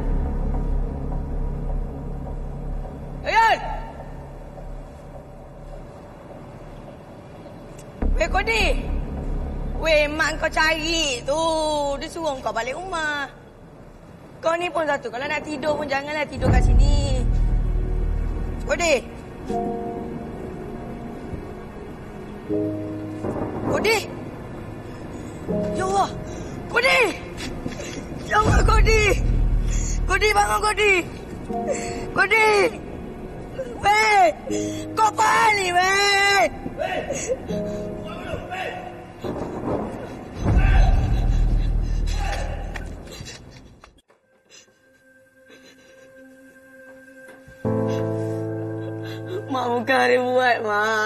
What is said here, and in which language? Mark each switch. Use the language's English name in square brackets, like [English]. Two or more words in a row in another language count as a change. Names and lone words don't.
[Malay] Ayat! Weh Kodi! Weh mak kau cari tu. Dia suruh kau balik rumah. Kau ni pun satu. Kalau nak tidur pun janganlah tidur kat sini. Kodi! Kodi! [Arabic] Ya Allah! [Malay] Kodi! [Arabic] Ya Allah, [Malay] Kodi! Kodi, bangun Kodi! Kodi! Weh! Kau apa ni, weh? Mak bukan Arif buat, Mak.